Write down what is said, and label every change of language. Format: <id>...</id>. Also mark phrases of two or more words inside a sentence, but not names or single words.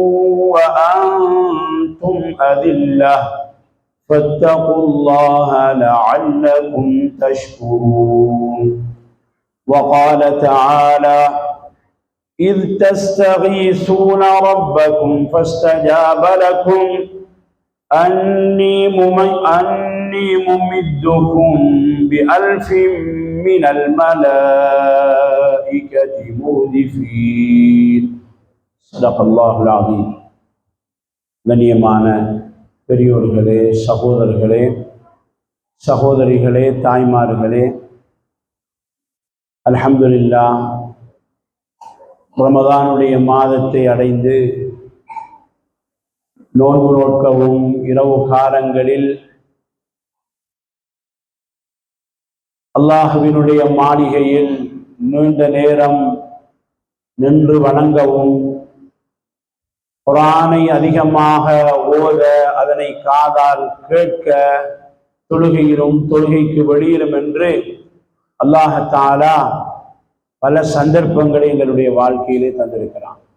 <ar>وأنتم أذلة فاتقوا الله لعلكم تشكرون وقال تعالى إذ تستغيثون ربكم فاستجاب لكم أني ممدكم بألف من الملائكة مردفين صدق الله العظيم.</ar> <ta>கண்ணியமான பெரியோர்களே, சகோதரர்களே, சகோதரிகளே, தாய்மார்களே, அல்ஹம்துலில்லாஹ் ரமதானுடைய மாதத்தை அடைந்து நோன்பு நோட்கவும் இரவு காலங்களில் அல்லாஹ்வினுடைய மாளிகையில் நீண்ட நேரம் நின்று வணங்கவும், குர்ஆனை அதிகமாக ஓத, அதனை காதால் கேட்க, தொழுகையிலும் தொழுகைக்கு வெளியிலும் என்று அல்லாஹ் தஆலா பல சந்தர்ப்பங்களை எங்களுடைய வாழ்க்கையிலே தந்திருக்கிறான்.</ta>